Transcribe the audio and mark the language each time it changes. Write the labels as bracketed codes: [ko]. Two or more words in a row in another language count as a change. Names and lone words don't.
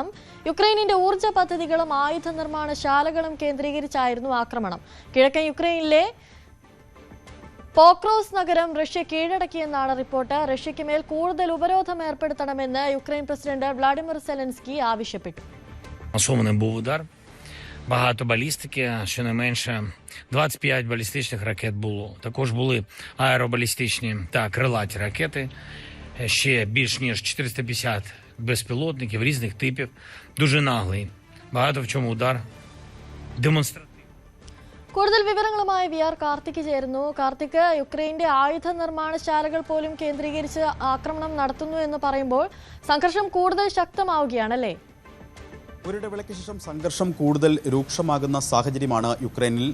[ml] യുക്രൈനിന്റെ ഊർജ്ജ പദ്ധതികളും ആയുധ നിർമ്മാണ ശാലകളും കേന്ദ്രീകരിച്ചായിരുന്നു ആക്രമണം. കിഴക്കൻ യുക്രൈനിലെ പോക്രോസ് നഗരം റഷ്യ കീഴടക്കിയെന്നാണ് റിപ്പോർട്ട്. റഷ്യയ്ക്ക് മേൽ കൂടുതൽ ഉപരോധം ഏർപ്പെടുത്തണമെന്ന് യുക്രൈൻ പ്രസിഡന്റ് വ്ളാഡിമിർ സെലൻസ്കി ആവശ്യപ്പെട്ടു. [uk] Багато балістики, щонайменше 25 балістичних ракет було. Також були аеробалістичні та крилаті ракети, ще більш ніж 450 безпілотників різних типів. Дуже наглий. Багато в чому удар демонстративний. [ml] കൂടുതൽ വിവരങ്ങളുമായി VR കാർത്തിക് ചേരുന്നു. കാർത്തിക്, യുക്രൈന്റെ ആയുധ നിർമ്മാണശാലകൾ പോലും കേന്ദ്രീകരിച്ച് ആക്രമണം നടത്തുന്നു എന്ന് പറയുമ്പോൾ സംഘർഷം കൂടുതൽ ശക്തമാവുകയാണല്ലേ? ഒരിടവേളയ്ക്ക് ശേഷം സംഘർഷം കൂടുതൽ രൂക്ഷമാകുന്ന സാഹചര്യമാണ് യുക്രൈനിൽ.